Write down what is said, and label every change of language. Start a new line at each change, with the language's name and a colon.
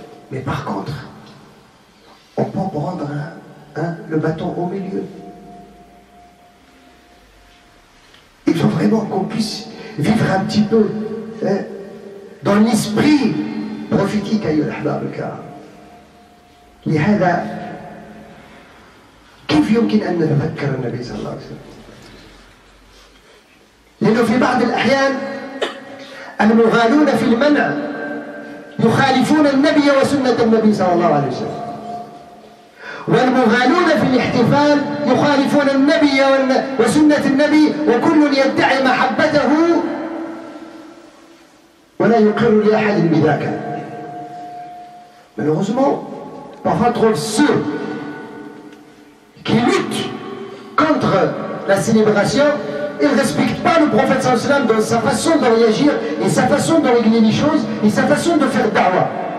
French: Mais par contre, on peut prendre le bâton au milieu. Il faut vraiment qu'on puisse vivre un petit peu dans l'esprit prophétique.
Arabic: أيها الأحباب الكرام. لهذا كيف يمكن أن نتذكر النبي صلى الله عليه وسلم؟ لأنه في بعض الأحيان المغالون في المنع يخالفون النبي وسنة النبي صلى الله عليه وسلم، والمغالون في الاحتفال يخالفون النبي وسنة النبي، وكل يدعي محبته ولا يقر لأحد بذاك.
French: Malheureusement, parfois on trouve ceux qui luttent contre la célébration. Ils ne respectent pas le prophète sallallahu alayhi wa sallam dans sa façon de réagir et sa façon de régler les choses et sa façon de faire da'wah.